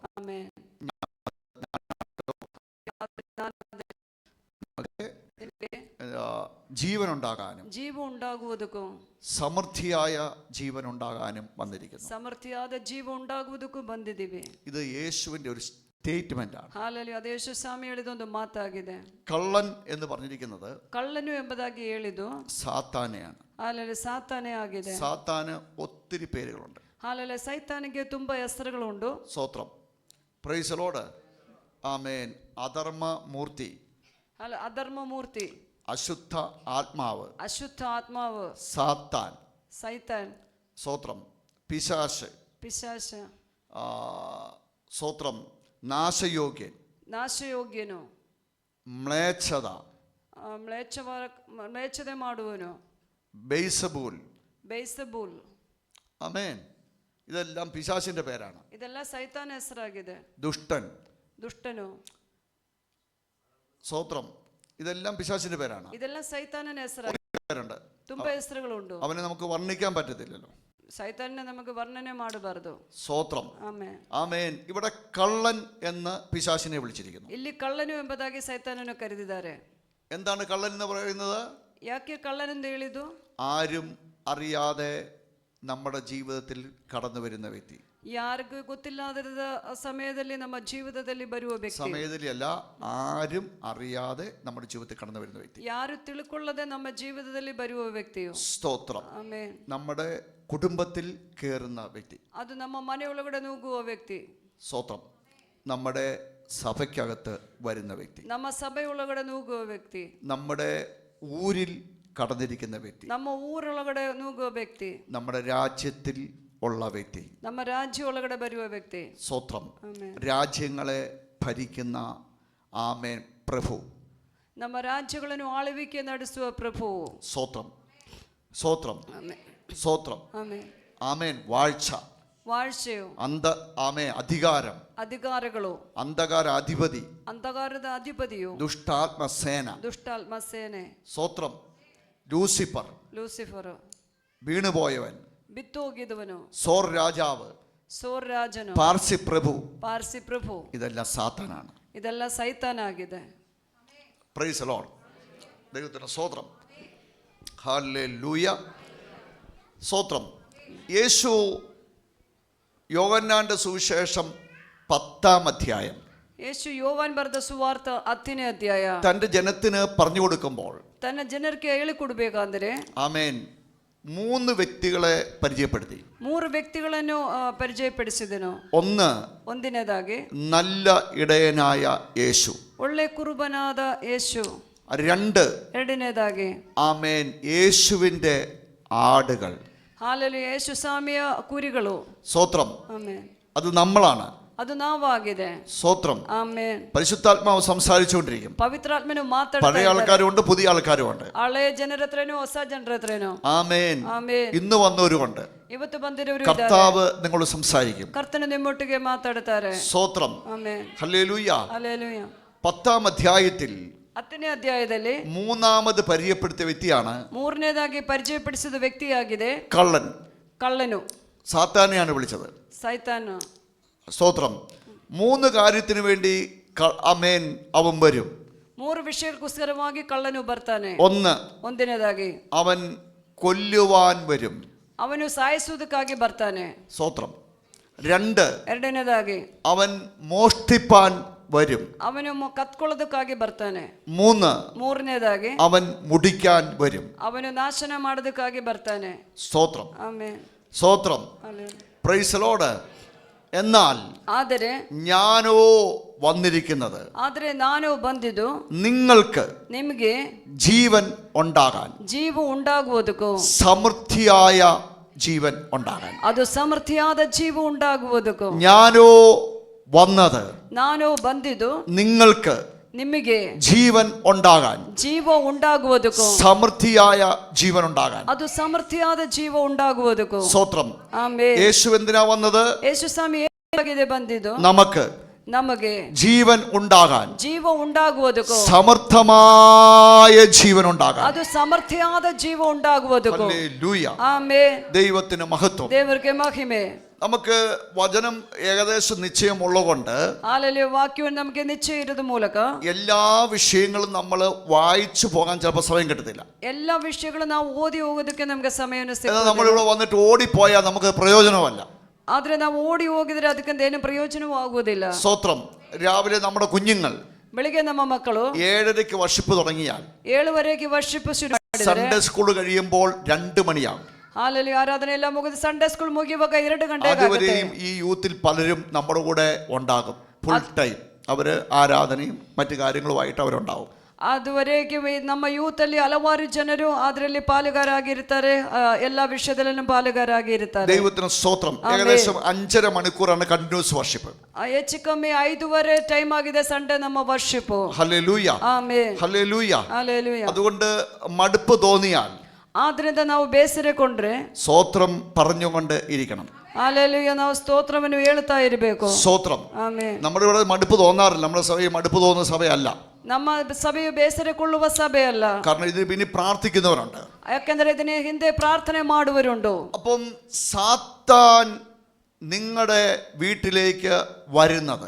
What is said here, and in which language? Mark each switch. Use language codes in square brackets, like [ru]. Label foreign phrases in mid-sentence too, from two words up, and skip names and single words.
[kn] ಆಮೆನ್. [ml] ജീവനുണ്ടാകാനും [kn] ಜೀವ ಉಂಟಾಗುವುದಕ್ಕೂ, [ml] സമൃദ്ധിയായ ജീവനുണ്ടാകാനും വന്നിരിക്കുന്നു. [kn] ಸಮೃದ್ಧಿಯಾದ ಜೀವ ಉಂಟಾಗುವುದಕ್ಕೂ ಬಂದಿದ್ದೀವಿ. [ml] ഇത് യേശുവിന്റെ ഒരു സ്റ്റേറ്റ്മെന്റ് ആണ്. [kn] ಹಾಲೆಲೂಯ. ಅದು ಯೇಸು ಸ್ವಾಮಿ ಹೇಳಿದ ಒಂದು ಮಾತಾಗಿದೆ. [ml] കള്ളൻ എന്ന് പറഞ്ഞിരിക്കുന്നത് [kn] ಕಳ್ಳನು ಎಂಬುದಾಗಿ ಹೇಳಿದ್ದು [ml] സാത്താനെയാണ്. [kn] ಹಾಲೆಲೂಯ, ಸಾತಾನೇ ಆಗಿದೆ. [ml] സാത്താന് ഒത്തിരി പേരുകളുണ്ട്. [kn] ಹಾಲೆಲೂಯ, ಸೈತಾನಿಗೆ ತುಂಬಾ ಹೆಸರುಗಳುಂಟು. [ml] സ്തോത്രം. [en] praise the Lord. [ml] ആമേൻ. അധർമ്മ മൂർത്തി, [kn] ಅಧರ್ಮ ಮೂರ್ತಿ, [ml] അശുദ്ധ ആത്മാവ്, [kn] ಅಶುದ್ಧ ಆತ್ಮಾವು, [ml] സാത്താൻ, [kn] ಸೈತಾನ್, [ml] സ്തോത്രം, പിശാച്, [kn] ಪಿಶಾಚ, [ml] സ്തോത്രം, നാശയോഗ്യൻ, [kn] ನಾಶಯೋಗ್ಯನು, [ml] മ്ലേച്ഛത, [kn] ಮ್ಲೇಚ್ಛತೆ ಮಾಡುವನು, [ml] ബെയ്സബൂൽ, [kn] ಬೇಸಬೂಲ್. [ml] ആമേൻ. ഇതെല്ലാം പിശാചിന്റെ പേരാണ്. [kn] ಇದೆಲ್ಲ ಸೈತಾನ ಹೆಸರಾಗಿದೆ. [ml] ദുഷ്ടൻ, [kn] ದುಷ್ಟನು, [ml] സ്തോത്രം, ഇതെല്ലാം പിശാചിന്റെ പേരാണ്. [kn] ಇದೆಲ್ಲ ಸೈತಾನನ ಹೆಸರಾಗಿದೆ. [ml] പേരുണ്ട്. [kn] ತುಂಬಾ ಹೆಸರುಗಳುಂಟು. [ml] അവനെ നമുക്ക് വർണ്ണിക്കാൻ പറ്റത്തില്ലല്ലോ. സൈത്താനെ നമുക്ക് [kn] ವರ್ಣನೆ ಮಾಡಬಾರದು. [ml] സ്തോത്രം. ആമേൻ. ആമേൻ. ഇവിടെ കള്ളൻ എന്ന് പിശാചിനെ വിളിച്ചിരിക്കുന്നു. [kn] ಇಲ್ಲಿ ಕಳ್ಳನು ಎಂಬುದಾಗಿ ಸೈತಾನನ್ನು ಕರೆದಿದ್ದಾರೆ. [ml] എന്താണ് കള്ളൻ എന്ന് പറയുന്നത്? [kn] ಯಾಕೆ ಕಳ್ಳನೆಂದು ಹೇಳಿದ್ದು? [ml] ആരും അറിയാതെ നമ്മുടെ ജീവിതത്തിൽ കടന്നു വരുന്ന വ്യക്തി. [kn] ಯಾರಿಗೂ ಗೊತ್ತಿಲ್ಲದ ಸಮಯದಲ್ಲಿ ನಮ್ಮ ಜೀವಿತದಲ್ಲಿ ಬರುವ ವ್ಯಕ್ತಿ. [ml] സമയത്തിലല്ല, ആരും അറിയാതെ നമ്മുടെ ജീവിതത്തിൽ കടന്നു വരുന്ന വ്യക്തി. [kn] ಯಾರು ತಿಳ್ಕೊಳ್ಳದೆ ನಮ್ಮ ಜೀವಿತದಲ್ಲಿ ಬರುವ ವ್ಯಕ್ತಿಯು. [ml] സ്തോത്രം. [kn] ಆಮೆನ್. [ml] നമ്മുടെ കുടുംബത്തിൽ കയറുന്ന വ്യക്തി. [kn] ಅದು ನಮ್ಮ ಮನೆಯೊಳಗಡೆ ನುಗ್ಗುವ ವ್ಯಕ್ತಿ. [ml] സ്തോത്രം. നമ്മുടെ സഭയ്ക്കകത്ത് വരുന്ന വ്യക്തി. [kn] ನಮ್ಮ ಸಭೆಯೊಳಗಡೆ ನುಗ್ಗುವ ವ್ಯಕ್ತಿ. [ml] നമ്മുടെ ഊരിൽ കടന്നിരിക്കുന്ന വ്യക്തി. [kn] ನಮ್ಮ ಊರೊಳಗಡೆ ನುಗ್ಗುವ ವ್ಯಕ್ತಿ. [ml] നമ്മുടെ രാജ്യത്തിൽ ഉള്ള വ്യക്തി. [kn] ನಮ್ಮ ರಾಜ್ಯ ಒಳಗಡೆ ಬರುವ ವ್ಯಕ್ತಿ. [ml] സ്തോത്രം. [kn] ಆಮೆನ್. [ml] രാജ്യങ്ങളെ ഭരിക്കുന്ന ആമേൻ പ്രഭു. [kn] ನಮ್ಮ ರಾಜ್ಯಗಳನ್ನು ಆಳ್ವಿಕೆ ನಡೆಸುವ ಪ್ರಭು. [ml] സ്തോത്രം. സ്തോത്രം. [kn] ಆಮೆನ್. [ml] സ്തോത്രം. [kn] ಆಮೆನ್. [ml] ആമേൻ. വാഴ്ച, [kn] ವಾഴ്ಚೆಯು, [ml] ആമേൻ. അധികാരം, [kn] ಅಧಿಕಾರಗಳು, [ml] അന്ധകാര അധിപതി, [kn] ಅಂಧಕಾರದ ಅಧಿಪತಿಯು, [ml] ദുഷ്ടാത്മസേന, [kn] ದುಷ್ಟಾತ್ಮ ಸೇನೆ, [ml] സ്തോത്രം, ലൂസിഫർ, [kn] ಲೂಸಿಫರ್, [ml] വീണുപോയവൻ, [kn] ಬಿತ್ತು ಹೋಗಿದವನು, [ml] സോർ രാജാവ്, [kn] ಸೋರ್ ರಾಜನು, [ml] പാർസി പ്രഭു, [kn] ಪಾರ್ಸಿ ಪ್ರಭು. [ml] ഇതെല്ലാം സാത്താനാണ്. [kn] ಇದೆಲ್ಲ ಸೈತಾನ ಆಗಿದೆ. [en] praise the Lord. [ml] ദൈവത്തിന് സ്തോത്രം. ഹല്ലേലൂയ. സ്തോത്രം. യേശു യോഹന്നാന്റെ സുവിശേഷം 10-ാം അധ്യായം [kn] ಯೇಸು ಯೋವಾನ್ ಬರೆದ ಸುವಾರ್ತ 10ನೇ ಅಧ್ಯಾಯ [ml] തന്റെ ജനത്തിന് പറഞ്ഞു കൊടുക്കുമ്പോൾ [kn] ತನ್ನ ಜನರಿಗೆ ಹೇಳಿಕೊಡಬೇಕಾದರೆ [ml] ആമേൻ 3 വ്യക്തികളെ പരിചയപ്പെടുത്തി. [kn] 3 ವ್ಯಕ್ತಿಗಳನ್ನು ಪರಿಚಯಪಡಿಸಿದನು. ಒಂದನೇದಾಗಿ [ml] നല്ല ഇടയനായ യേശു. [kn] ಒಳ್ಳೆ ಕುರುಬನಾದ ಯೇಸು. 2 ಎರಡನೇದಾಗಿ [ml] ആമേൻ യേശുവിന്റെ ആടുകൾ. [kn] ಹಾಲೆಲೂಯ, ಯೇಸು ಸ್ವಾಮಿಯ ಕುರಿಗಳು. [ml] സ്തോത്രം. [kn] ಆಮೆನ್. [ml] അത് നമ്മളാണ്. [kn] ಅದು ನಾವಾಗಿದೆ. [ml] സ്തോത്രം. [kn] ಆಮೆನ್. [ml] പരിശുദ്ധാത്മാവ് സംസാരിച്ചുകൊണ്ടിരിക്കും. [kn] ಪವಿತ್ರಾತ್ಮನು ಮಾತಾಡ್ತಾ [ml] പഴയ ആൾക്കാരുണ്ട്, പുതിയ ആൾക്കാരുമുണ്ട്. [kn] ಹಳೆಯ ಜನರ ಹತ್ರನೋ ಹೊಸ ಜನರ ಹತ್ರನೋ. [ml] ആമേൻ. [kn] ಆಮೆನ್. [ml] ഇന്ന് വന്നവരുമുണ്ട്. [kn] ಇವತ್ತು ಬಂದಿರೋರು ಇದ್ದಾರೆ. [ml] കർത്താവ് നിങ്ങളോട് സംസാരിക്കും. [kn] ಕರ್ತನು ನಿಮ್ಮೊಟ್ಟಿಗೆ ಮಾತಾಡ್ತಾರೆ. [ml] സ്തോത്രം. [kn] ಆಮೆನ್. [ml] ഹല്ലേലൂയ. [kn] ಹಲ್ಲೆಲೂಯ. [ml] 10-ാം അധ്യായത്തിൽ [kn] 10ನೇ ಅಧ್ಯಾಯದಲ್ಲಿ [ml] മൂന്നാമത് പരിചയപ്പെടുത്തിയ വ്യക്തിയാണ് [kn] ಮೂರನೇದಾಗಿ ಪರಿಚಯಪಡಿಸಿದ ವ್ಯಕ್ತಿಯಾಗಿದೆ [ml] കള്ളൻ. [kn] ಕಳ್ಳನು, [ml] സാത്താനെയാണ് വിളിച്ചത്. [kn] ಸೈತಾನು. [ml] സ്തോത്രം. 3 കാര്യത്തിന് വേണ്ടി ആമേൻ അവൻ വരും. [kn] 3 ವಿಷಯಕ್ಕೋಸ್ಕರವಾಗಿ ಕಳ್ಳನು ಬರ್ತಾನೆ. ಒಂದನೇದಾಗಿ [ml] അവൻ കൊല്ലുവാൻ വരും. [kn] ಅವನು ಸಾಯಿಸುವುದಕ್ಕಾಗಿ ಬರ್ತಾನೆ. [ml] സ്തോത്രം. 2 [kn] ಎರಡನೇದಾಗಿ [ml] അവൻ മോഷ്ടിപ്പാൻ വരും. [kn] ಅವನು ಕತ್ಕೊಳ್ಳೋದಕ್ಕಾಗಿ ಬರ್ತಾನೆ. 3 ಮೂರನೇದಾಗಿ [ml] അവൻ മുടിക്കാൻ വരും. [kn] ಅವನು ನಾಶನ ಮಾಡೋದಕ್ಕಾಗಿ ಬರ್ತಾನೆ. [ml] സ്തോത്രം. [kn] ಆಮೆನ್. [ml] സ്തോത്രം. [kn] ಹಲ್ಲೆಲೂಯ. [en] praise the Lord. [ml] എന്നാൽ [kn] ಆದರೆ [ml] ഞാനോ വന്നിരിക്കുന്നത് [kn] ಆದರೆ ನಾನು ಬಂದಿದ್ದು [ml] നിങ്ങൾക്ക് [kn] ನಿಮಗೆ [ml] ജീവൻ ഉണ്ടാകാൻ, [kn] ಜೀವ ಉಂಟಾಗುವುದಕ್ಕೂ, [ml] സമൃദ്ധിയായ ജീവൻ ഉണ്ടാകാൻ. [kn] ಅದು ಸಮೃದ್ಧಿಯಾದ ಜೀವ ಉಂಟಾಗುವುದಕ್ಕೂ. [ml] ഞാനോ വന്നത് [kn] ನಾನು ಬಂದಿದ್ದು [ml] നിങ്ങൾക്ക് [kn] ನಿಮಗೆ [ml] ജീവൻ ഉണ്ടാകാൻ, [kn] ಜೀವ ಉಂಟಾಗುವುದಕ್ಕೂ, [ml] സമൃദ്ധിയായ ജീവൻ ഉണ്ടാകാൻ. [kn] ಅದು ಸಮೃದ್ಧಿಯಾದ ಜೀವ ಉಂಟಾಗುವುದಕ್ಕೂ. [ml] സ്തോത്രം. [kn] ಆಮೆನ್. [ml] യേശു എന്തിനാ വന്നത്? [kn] ಯೇಸು ಸ್ವಾಮಿ ಏನಾಗಿದೆ ಬಂದಿದ್ದು? [ml] നമുക്ക് [kn] ನಮಗೆ [ml] ജീവൻ ഉണ്ടാകാൻ, [kn] ಜೀವ ಉಂಟಾಗುವುದಕ್ಕೂ, [ml] സമർത്ഥമായ ജീവൻ ഉണ്ടാകാൻ. [kn] ಅದು ಸಮೃದ್ಧಿಯಾದ ಜೀವ ಉಂಟಾಗುವುದಕ್ಕೂ. [ml] ഹല്ലേലൂയ. [kn] ಆಮೆನ್. [ml] ദൈവത്തിന് മഹത്വം. [kn] ದೇವರಿಗೆ ಮಹಿಮೆ. [ml] നമുക്ക് വചനം ഏകദേശം നിശ്ചയമുള്ളതുകൊണ്ട് [kn] ಹಾಲೆಲೂಯ. ವಾಕ್ಯವನ್ನು ನಮಗೆ ನಿಶ್ಚಯ ಇರೋದು ಮೂಲಕ [ml] എല്ലാ വിഷയങ്ങളും നമ്മൾ വായിച്ചു പോകാൻ ചിലപ്പോൾ സമയം കിട്ടത്തില്ല. [kn] ಎಲ್ಲ ವಿಷಯಗಳು ನಾವು ಓದಿ ಹೋಗೋದಕ್ಕೆ ನಮಗೆ ಸಮಯವನ್ನು [ml] എന്നാൽ [kn] ಸಿಗುತ್ತೆ. [ml] നമ്മളിവിടെ വന്നിട്ട് ഓടിപ്പോയാൽ നമുക്ക് പ്രയോജനമല്ല. [kn] ಆದ್ರೆ ನಾವು ಓಡಿ ಹೋಗಿದ್ರೆ ಅದಕ್ಕಿಂತ ಏನು ಪ್ರಯೋಜನವೂ ಆಗುವುದಿಲ್ಲ. [ml] സ്തോത്രം. രാവിലെ നമ്മുടെ കുഞ്ഞുങ്ങൾ [kn] ಬೆಳಿಗ್ಗೆ ನಮ್ಮ ಮಕ್ಕಳು [ml] 7:30 വർഷിപ്പ് തുടങ്ങിയാൽ [kn] 7:30 ವರ್ಷಿಪ್ ಶುರು ಮಾಡಿದ್ರೆ [en] Sunday school [ml] കഴിയുമ്പോൾ 2 മണിയാകും. [kn] ಹಾಲೆಲೂಯ. ಆರಾಧನೆ ಎಲ್ಲ ಮುಗಿದು [en] Sunday school [kn] ಮುಗಿಯುವಾಗ 2 ಗಂಟೆ ಆಗುತ್ತೆ. [ml] അതുവരെയും ഈ യൂത്തിൽ പലരും നമ്മുടെ കൂടെ ഉണ്ടാകും. [en] full time [ml] അവര് ആരാധനയും മറ്റു കാര്യങ്ങളുമായിട്ട് അവരുണ്ടാവും. [kn] ಅದುವರೆಗೆ ನಮ್ಮ ಯೂತ್ ಅಲ್ಲಿ ಹಲವಾರು ಜನರು ಅದರಲ್ಲಿ ಪಾಲುಗಾರಾಗಿರ್ತಾರೆ, ಎಲ್ಲ ವಿಷಯದಲ್ಲೂ ಪಾಲುಗಾರಾಗಿರ್ತಾರೆ. [ml] ദൈവത്തിന് സ്തോത്രം. ഏകദേശം 5.5 മണിക്കൂറാണ് [en] continuous worship. [kn] ಹೆಚ್ಚು ಕಮ್ಮಿ 5:30 ಟೈಮ್ ಆಗಿದೆ ಸಂಡೇ ನಮ್ಮ ವರ್ಷಿಪ್. [ml] ഹല്ലേലൂയ. [kn] ಆಮೆನ್. [ml] ഹല്ലേലൂയ. [kn] ಹಾಲೆಲೂಯ. [ml] അതുകൊണ്ട് മടുപ്പ് തോന്നിയാൽ [kn] ಆದ್ರಿಂದ ನಾವು ಬೇಸರಕೊಂಡ್ರೆ [ml] സ്തോത്രം പറഞ്ഞുകൊണ്ട് ഇരിക്കണം. [kn] ಹಾಲೆಲೂಯ. ನಾವು ಸ್ತೋತ್ರವನ್ನು ಹೇಳ್ತಾ ಇರಬೇಕು. [ml] സ്തോത്രം. [kn] ಆಮೆನ್. [ml] നമ്മുടെ ഇവിടെ മടുപ്പ് തോന്നാറില്ല. നമ്മുടെ സഭയിൽ മടുപ്പ് തോന്നുന്ന സഭയല്ല. [kn] ನಮ್ಮ ಸಭೆಯು ಬೇಸರಕೊಳ್ಳುವ ಸಭೆ ಅಲ್ಲ. [ml] കാരണം ഇതിന് പിന്നെ പ്രാർത്ഥിക്കുന്നവരുണ്ട്. [kn] ಯಾಕೆಂದರೆ ಇದನ್ನ ಹಿಂದೆ ಪ್ರಾರ್ಥನೆ ಮಾಡುವರುಂಟು. [ml] അപ്പം സാത്താൻ നിങ്ങളുടെ വീട്ടിലേക്ക് വരുന്നത്